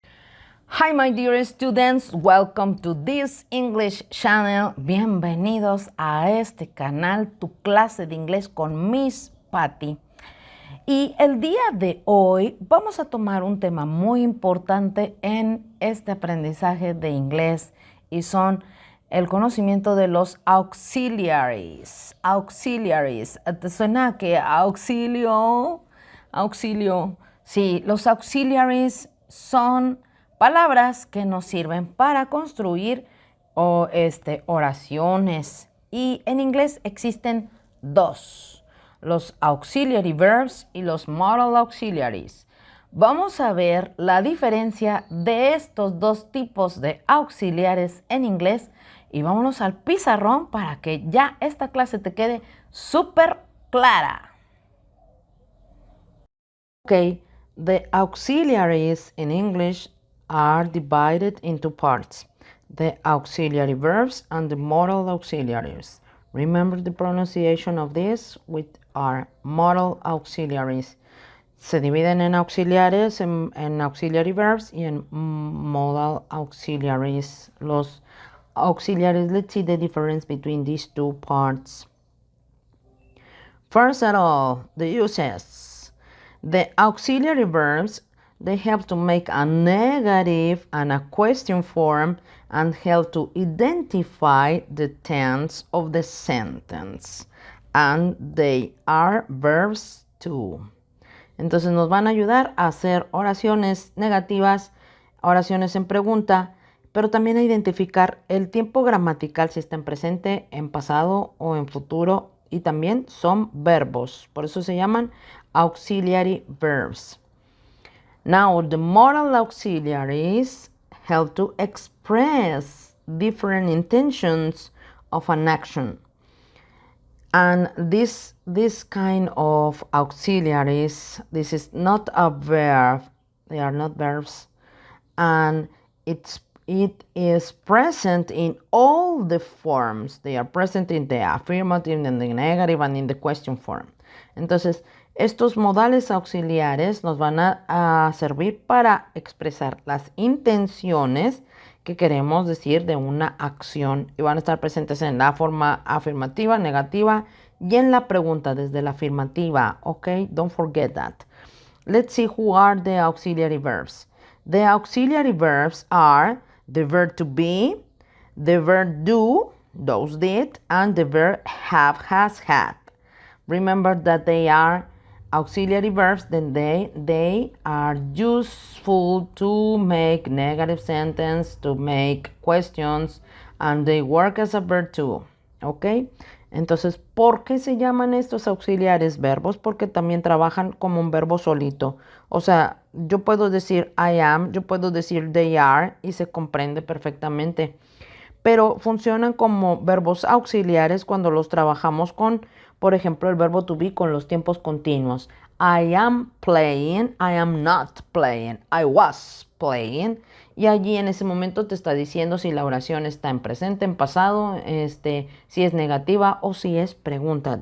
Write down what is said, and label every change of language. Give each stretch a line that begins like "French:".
English: Hi my dear students, welcome to this English channel.
Spanish: Bienvenidos a este canal, tu clase de inglés con Miss Patty. Y el día de hoy vamos a tomar un tema muy importante en este aprendizaje de inglés y son el conocimiento de los auxiliaries. Auxiliaries, ¿te suena que auxilio? Auxilio. Sí, los auxiliaries son palabras que nos sirven para construir oraciones. Y en inglés existen dos, los auxiliary verbs y los modal auxiliaries. Vamos a ver la diferencia de estos dos tipos de auxiliares en inglés y vámonos al pizarrón para que ya esta clase te quede súper clara.
English: Okay, the auxiliaries in English are divided into parts, the auxiliary verbs and the modal auxiliaries. Remember the pronunciation of this with our modal auxiliaries.
Spanish: Se dividen en auxiliares, en auxiliary verbs y en modal auxiliaries.
English: Los auxiliaries, let's see the difference between these two parts. First of all, the uses. The auxiliary verbs, they help to make a negative and a question form and help to identify the tense of the sentence. And they are verbs too.
Spanish: Entonces nos van a ayudar a hacer oraciones negativas, oraciones en pregunta, pero también a identificar el tiempo gramatical si está en presente, en pasado o en futuro. Y también son verbos, por eso se llaman auxiliary verbs.
English: Now, the modal auxiliaries help to express different intentions of an action. And this kind of auxiliaries, this is not a verb, they are not verbs, and it is present in all the forms. They are present in the affirmative, in the negative, and in the question form.
Spanish: Entonces, estos modales auxiliares nos van a servir para expresar las intenciones que queremos decir de una acción y van a estar presentes en la forma afirmativa, negativa y en la pregunta desde la afirmativa.
English: Okay, don't forget that. Let's see who are the auxiliary verbs. The auxiliary verbs are the verb to be, the verb do, those did, and the verb have, has, had. Remember that they are auxiliary verbs, then they are useful to make negative sentence, to make questions, and they work as a verb too. ¿Ok?
Spanish: Entonces, ¿por qué se llaman estos auxiliares verbos? Porque también trabajan como un verbo solito. O sea, yo puedo decir
English: I am,
Spanish: yo puedo decir
English: they are
Spanish: y se comprende perfectamente. Pero funcionan como verbos auxiliares cuando los trabajamos con, por ejemplo, el verbo to be con los tiempos continuos.
English: I am playing, I am not playing, I was playing.
Spanish: Y allí en ese momento te está diciendo si la oración está en presente, en pasado, si es negativa o si es pregunta.